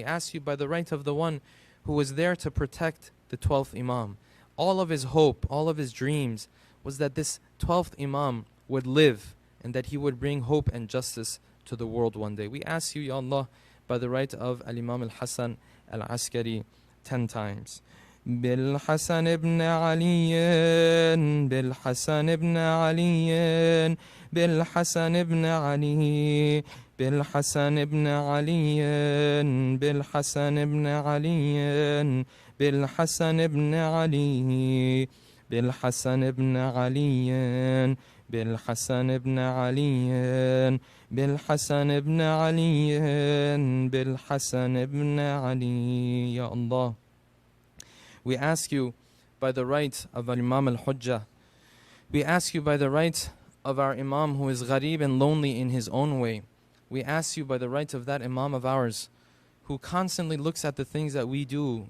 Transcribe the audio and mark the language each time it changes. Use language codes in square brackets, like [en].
[en] We ask you by the right of the one who was there to protect the 12th Imam. All of his hope, all of his dreams was that this 12th Imam would live and that he would bring hope and justice to the world one day. We ask you, Ya Allah, by the right of Al-Imam Al-Hasan Al-Askari 10 times. [ar] بالحسن ابن علي بالحسن ابن علي بالحسن ابن علي بالحسن ابن علي بالحسن ابن علي بالحسن ابن علي بالحسن ابن علي بالحسن ابن علي بالحسن ابن علي بالحسن ابن علي. [en] Ya Allah, we ask you by the right of Imam al-Hujjah, we ask you by the right of our Imam who is gharib and lonely in his own way, we ask you by the right of that Imam of ours who constantly looks at the things that we do.